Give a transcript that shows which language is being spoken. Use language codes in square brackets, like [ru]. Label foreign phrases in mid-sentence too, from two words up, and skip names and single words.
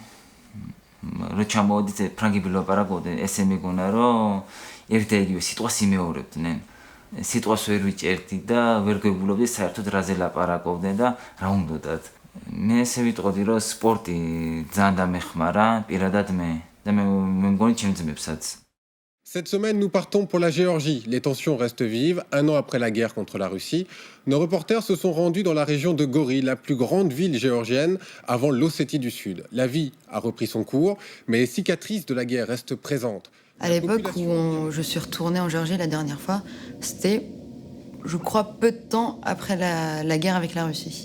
[ka] რო ჩამოვედით, ფრანგები ლაპარაკობდნენ, ესე მეგონა, რომ ერთ და იგივე სიტყვას იმეორებდნენ. სიტყვას ვერ ვიჭერდი და ვერ გვებულობდი საერთოდ რაზე ლაპარაკობდნენ და რა უნდათ. მე ესე ვიტყოდი, რომ სპორტი ძალიან დამეხმარა, პირადად მე და მე მგონი ჩემ ძმებსაც. [fr] Cette semaine, nous partons pour la Géorgie. Les tensions restent vives. 1 an après la guerre contre la Russie, nos reporters se sont rendus dans la région de Gori, la plus grande ville géorgienne avant l'Ossétie du Sud. La vie a repris son cours, mais les cicatrices de la guerre restent présentes. À l'époque où je suis retournée en Géorgie la dernière fois, c'était, je crois, peu de temps après la guerre avec la Russie.